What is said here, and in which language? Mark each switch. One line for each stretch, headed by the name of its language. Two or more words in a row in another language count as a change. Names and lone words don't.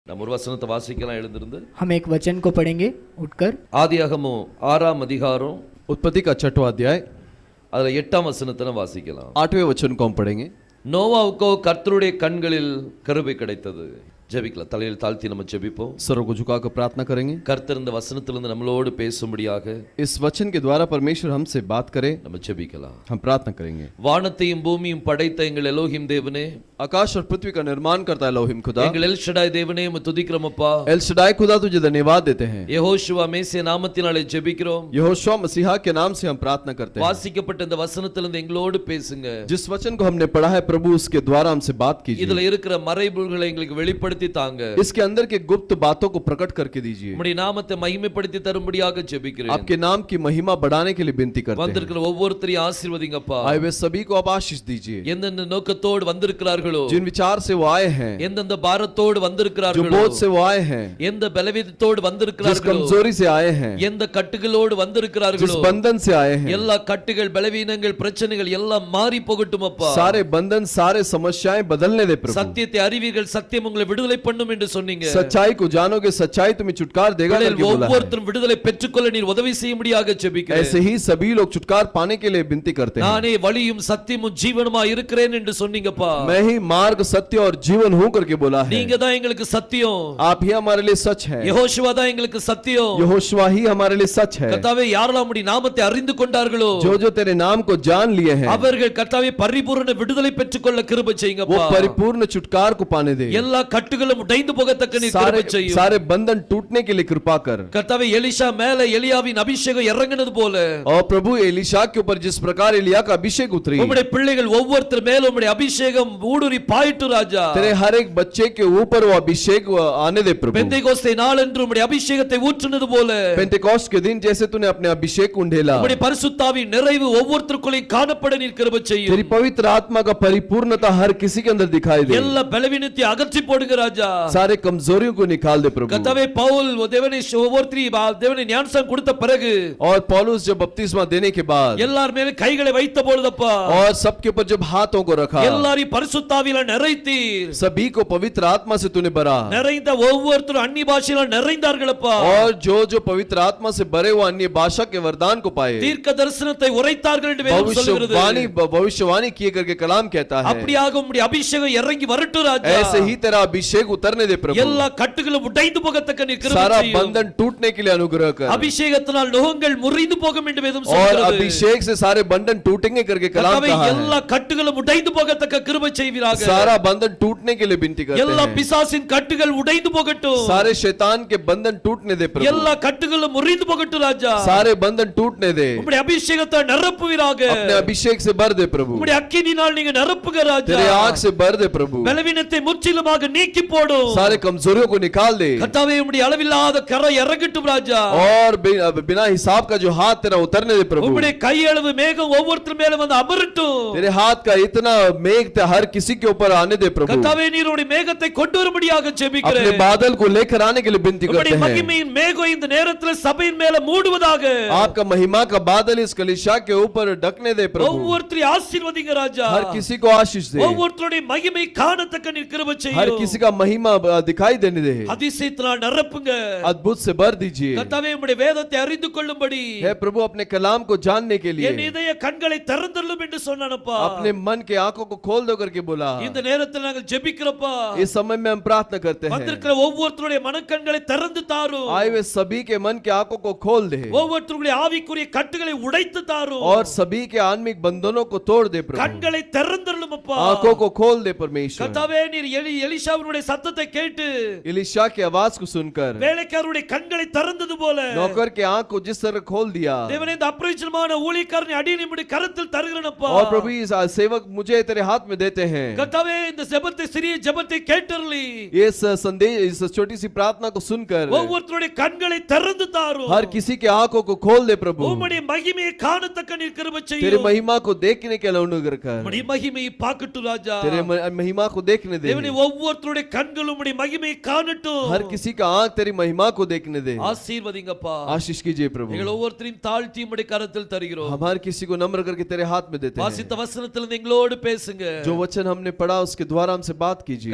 Tamil: நம்ம ஒரு வசனத்தை வாசிக்கலாம் எழுந்திருந்து.
Hindi: हम एक वचन को पढ़ेंगे उठकर.
Tamil: ஆதியாகமம் 6ஆம் அதிகாரம்
Hindi: उत्पत्ति का 6वां अध्याय
Tamil: அதுல 8ஆம் வசனத்தை வாசிக்கலாம்.
Hindi: 8वें वचन को हम पढ़ेंगे.
Tamil: நோவாவுக்கோ கர்த்தருடைய கண்களில் கிருபை கிடைத்தது. ஜெபிக்கலாம். தலையில் தாழ்த்தி நம்ம ஜெபிப்போம்.
Hindi: सरों को झुकाकर प्रार्थना करेंगे.
Tamil: கர்த்தர் இந்த வசனத்திலிருந்து நம்மளோடு பேசும்படியாக
Hindi: इस वचन के द्वारा परमेश्वर हमसे बात करे.
Tamil: நம்ம ஜெபிக்கலாம்.
Hindi: हम प्रार्थना करेंगे.
Tamil: வானத்தையும் பூமியும் படைத்த எங்கள் எலோஹிம் தேவனே,
Hindi: आकाश और पृथ्वी का निर्माण करता है एलोहिम खुदा.
Tamil: எங்கள் எல் ஷடாய் தேவனே உம்மை துதிக்கிறோம் அப்பா.
Hindi: एल शडाई खुदा तुझे धन्यवाद देते हैं.
Tamil: யெகோஷுவா மேசியா நாமத்தினாலே ஜெபிக்கிறோம்.
Hindi: यहोशुआ मसीहा के नाम से हम प्रार्थना करते हैं.
Tamil: வாசிக்கப்பட்ட இந்த வசனத்திலிருந்து எங்களோடு பேசுங்க.
Hindi: जिस वचन को हमने पढ़ा है प्रभु उसके द्वारा हमसे बात कीजिए.
Tamil: இதுல இருக்கிற மறைபொருள்களை எங்களுக்கு வெளிப்படுத்தி தாங்க.
Hindi: इसके अंदर के गुप्त बातों को प्रकट करके दीजिए.
Tamil: உம்முடைய நாமத்தை மகிமைப்படுத்தி தரும்படியாக ஜெபிக்கிறேன்.
Hindi: आपके नाम की महिमा बढ़ाने के लिए विनती करते हैं.
Tamil: வந்திருக்கிற ஒவ்வொருத்தரையும் ஆசீர்வதிங்கப்பா.
Hindi: आए हुए सभी को आप आशीष दीजिए.
Tamil: எந்தெந்த நோக்கத்தோடு வந்திருக்கிறார்களோ,
Hindi: जिन विचार से वो आए हैं,
Tamil: எந்தெந்த பாரத்தோடு
Hindi: जो
Tamil: வந்திருக்கிறார்களோ,
Hindi: बोझ से वो आए हैं,
Tamil: எந்த பலவீனத்தோடு
Hindi: जिस
Tamil: வந்திருக்கிறார்களோ,
Hindi: कमजोरी से आए हैं,
Tamil: எந்த கட்டுகளோடு
Hindi: जिस
Tamil: வந்திருக்கிறார்களோ,
Hindi: बंधन से आए हैं,
Tamil: எல்லா கட்டுகள் பலவீனங்கள் பிரச்சனைகள் எல்லாம் மாறி போகட்டும் அப்பா.
Hindi: सारे बंधन सारे समस्याएं बदलने दे प्रभु.
Tamil: சத்தியத்தை அறிவீர்கள், சத்தியம் உங்களை விடுதலை பண்ணும் என்று சொன்னீங்க.
Hindi: सच्चाई को जानोगे, सच्चाई तुम्हें छुटकार देगा करके बोला है.
Tamil: ஒவ்வொருத்தரும் விடுதலை பெற்றுக்கொள்ள நீர் உதவி செய்யும்படியாக ஜெபிக்கிறேன்.
Hindi: ऐसे ही सभी लोग छुटकार पाने के लिए विनती करते हैं.
Tamil: நானே வழியும் சத்தியமும் ஜீவனுமாய் இருக்கிறேன் என்று சொன்னீங்கப்பா.
Hindi: मैं ही मार्ग सत्य और जीवन हूं करके बोला है.
Tamil: நீங்க தான் எங்களுக்கு சத்தியம்.
Hindi: आप ही हमारे लिए सच है.
Tamil: யெகோஷுவா தான் எங்களுக்கு சத்தியம்.
Hindi: यहोशुआ ही हमारे लिए सच है.
Tamil: கர்த்தாவே, யாரெல்லாம் உம்முடைய நாமத்தை அறிந்து கொண்டார்களோ,
Hindi: जो जो तेरे नाम को जान लिए हैं,
Tamil: அவர்கள் கர்த்தாவே பரிபூரண விடுதலை பெற்றுக்கொள்ள கிருபை
Hindi: वो
Tamil: செய்யுங்கப்பா.
Hindi: परिपूर्ण छुटकार को पाने दे.
Tamil: எல்லா கட்டுகளும் உடைந்து போகத்தக்க நீர் கிருபை செய்யும்.
Hindi: सारे बंधन टूटने के लिए कृपा कर.
Tamil: கர்த்தாவே, எலிஷா மேல எலியாவின் அபிஷேகம் இறங்கினது போல
Hindi: और प्रभु एलीशा के ऊपर जिस प्रकार एलिया का अभिषेक उतरी,
Tamil: உம்முடைய பிள்ளைகள் ஒவ்வொருத்தர் மேல உம்முடைய அபிஷேகம் ஊடுருவி பாயிட்டு ராஜா.
Hindi: तेरे हर एक बच्चे के ऊपर वो अभिषेक आने दे प्रभु.
Tamil: பெந்தேகோஸ்தே நாளன்று உம்முடைய அபிஷேகத்தை ஊற்றினது போல
Hindi: पेंटेकोस्ट के दिन जैसे तूने अपने अभिषेक उंडेला,
Tamil: உம்முடைய பரிசுத்தாவின் நிறைவு ஒவ்வொருத்தருக்குள்ளே காணப்பட நீர் கிருபை செய்யும்.
Hindi: तेरी पवित्र आत्मा का परिपूर्णता हर किसी के अंदर दिखाई दे.
Tamil: எல்லா பலவீனத்தை அகற்றி போடுங்க ராஜா.
Hindi: सारे कमजोरियों को निकाल दे प्रभु.
Tamil: கர்த்தாவே, பவுல் தேவனை ஒவ்வொருத்தரி தேவனை ஞானஸ்நானம் கொடுத்த பிறகு
Hindi: और पौलुस जब बपतिस्मा देने के बाद
Tamil: எல்லார் மேல கைகளை வைத்த பொழுதப்பா,
Hindi: और सबके ऊपर जब हाथों को रखा,
Tamil: எல்லாரையும் பரிசுத்தாவில நிறைத்தீர்.
Hindi: सभी को पवित्र आत्मा से तूने भरा,
Tamil: நிறைந்த ஒவ்வொருத்தரும் அந்நிய பாஷையில நிறைந்தார்களப்பா.
Hindi: और जो जो पवित्र आत्मा से भरे वो अन्य भाषा के वरदान को पाए.
Tamil: தீர்க்க தரிசனத்தை உரைத்தார்கள் என்று வேதம் சொல்கிறது.
Hindi: भविष्यवाणी किए करके कलाम कहता है.
Tamil: அப்படியாக உம்முடைய அபிஷேகம் இறங்கி வரட்டும் ராஜா.
Hindi: ऐसे ही तेरा अभिषेक उतरने दे प्रभु.
Tamil: எல்லா கட்டுகளும் உடைந்து போகத்தக்க நீர் கிருபை
Hindi: सारा
Tamil: செய்யும்.
Hindi: बंधन टूटने के लिए अनुग्रह कर.
Tamil: அபிஷேகத்தினால் நுகங்கள் முறிந்து போகும் என்று வேதம்
Hindi: और
Tamil: சொல்கிறது.
Hindi: अभिषेक से सारे बंधन टूटेंगे करके कलाम
Tamil: கர்த்தாவே,
Hindi: कहा है.
Tamil: எல்லா கட்டுகளும் உடைந்து போகத்தக்க கிருபை செய்வீராக.
Hindi: सारा बंधन टूटने के लिए विनती करते
Tamil: எல்லா
Hindi: हैं.
Tamil: பிசாசின் கட்டுகள் உடைந்து போகட்டும்.
Hindi: सारे शैतान के बंधन टूटने दे प्रभु.
Tamil: எல்லா கட்டுகளும் முறிந்து போகட்டும் ராஜா.
Hindi: सारे बंधन टूटने दे.
Tamil: உம்முடைய அபிஷேகத்தை நிரப்புவீராக.
Hindi: अपने अभिषेक से भर दे प्रभु.
Tamil: உம்முடைய அக்கினியினால் நீங்க நிரப்புங்க ராஜா.
Hindi: तेरे आग से भर दे प्रभु.
Tamil: பலவீனத்தை முற்றிலுமாக நீக்கி போடும்.
Hindi: सारे कमजोरियों को निकाल दे.
Tamil: கர்த்தாவே, உம்முடைய அளவில்லாத கரை இறங்கட்டும் ராஜா.
Hindi: और बिना हिसाब का जो हाथ तेरा उतरने दे प्रभु.
Tamil: உம்முடைய கையளவு மேகம் ஒவ்வொருத்தர் மேல வந்து அமரட்டும்.
Hindi: तेरे हाथ का इतना मेघ हर किसी के ऊपर आने दे प्रभु.
Tamil: கர்த்தாவே, நீர் உம்முடைய மேகத்தை கொண்டு வரும்படியாக ஜெபிக்கிறேன்.
Hindi: अपने बादल को लेकर आने के लिए विनती करते
Tamil: உம்முடைய
Hindi: हैं.
Tamil: மகிமையின் மேகம் இந்த நேரத்தில் சபையின் மேல மூடுவதாக.
Hindi: आपका महिमा का बादल इस कलीसिया के ऊपर ढकने दे प्रभु.
Tamil: ஒவ்வொருத்தரை ஆசீர்வதிங்க ராஜா.
Hindi: हर किसी को आशीष दे.
Tamil: ஒவ்வொருத்தருடைய மகிமை காணத்தக்க நீர் கிருபை செய்யும்.
Hindi: हर किसी का महिमा दिखाई देने दे.
Tamil: அதிசயத்தினால் நிரப்புங்க.
Hindi: अद्भुत से भर दीजिए.
Tamil: கர்த்தாவே, உம்முடைய வேதத்தை அறிந்து கொள்ளும்படி
Hindi: हे प्रभु, अपने कलाम को जानने के लिए
Tamil: என் இதய கண்களை திறந்தள்ளும் என்று சொன்னானப்பா.
Hindi: अपने मन के आंखों को खोल दो करके बोला.
Tamil: இந்த நேரத்தில் நாங்கள் ஜெபிக்கிறோம்ப்பா.
Hindi: इस समय में हम प्रार्थना करते हैं.
Tamil: வந்திருக்கிற ஒவ்வொருத்தருடைய மனக்கண்களை திறந்து தாரும்.
Hindi: आए हुए सभी के मन के आंखों को खोल दे.
Tamil: ஒவ்வொருத்தருடைய ஆவிக்குரிய கட்டுகளை உடைத்து தாரும்.
Hindi: और सभी के आत्मिक बंधनों को तोड़ दे प्रभु.
Tamil: கண்களை திறந்தள்ளும் அப்பா.
Hindi: आंखों को खोल दे परमेश्वर.
Tamil: கர்த்தாவே, நீர் எலிஷாவினுடைய சத்தத்தை கேட்டு
Hindi: एलीशा की आवाज को सुनकर
Tamil: வேலைக்காரருடைய கண்களை திறந்தது போல
Hindi: नौकर के आंख को जिस तरह खोल दिया.
Tamil: தேவனே, இந்த அப்பிரயோஜனமான ஊழியக்காரனை அடியேனுடைய கரத்தில் தருகிறேனப்பா.
Hindi: और प्रभु इस सेवक मुझे तेरे हाथ में देते हैं.
Tamil: கர்த்தாவே, இந்த ஜெபத்தை சிறிய ஜெபத்தை கேட்டருளி
Hindi: इस संदेश इस छोटी सी प्रार्थना को सुनकर
Tamil: ஒவ்வொருத்தருடைய கண்களை திறந்து தாரும்.
Hindi: हर किसी के आंखों को खोल दे प्रभु.
Tamil: உம்முடைய மகிமையை காணத்தக்க நீர் கிருபை
Hindi: तेरी
Tamil: செய்யும்.
Hindi: महिमा को देखने के लिए अनुग्रह कर.
Tamil: உம்முடைய மகிமையை பார்க்கட்டும் ராஜா.
Hindi: तेरे महिमा को देखने दे.
Tamil: தேவனே, ஒவ்வொருத்தருடைய கண்கள் உம்முடைய மகிமையை காணட்டும்.
Hindi: हर किसी का आंख तेरी महिमा को देखने दे.
Tamil: ஆசீர்வதிங்கப்பா.
Hindi: आशीष कीजिए प्रभु.
Tamil: எங்கள் ஒவ்வொருத்தரையும் தாழ்த்தி உம்முடைய கரத்தில் தருகிறோம்.
Hindi: हम हर किसी को नम्र करके तेरे हाथ में देते हैं.
Tamil: வாசித்த வசனத்தில் எங்களோடு பேசுங்க.
Hindi: जो वचन हमने पढ़ा उसके द्वारा हमसे बात कीजिए.